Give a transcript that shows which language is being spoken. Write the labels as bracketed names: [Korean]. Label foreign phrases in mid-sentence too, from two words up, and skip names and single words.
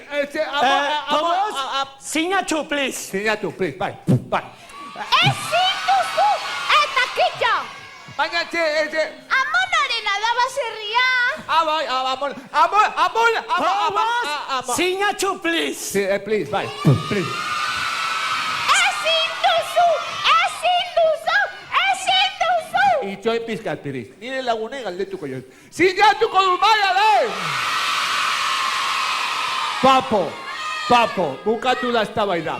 [Basque] Porrot, sinatu, please! sinatu, please, bai. Ezin duzu eta kitxo! Baina Amonarena da baserria! Porrot, sinatu, please! Please, bai, please. Ezin duzu! Itxoin pizkat, piriz. Nire lagunei galdetuko jot. Sinatuko du bai, ale! Papo, bukatu da eztabaida.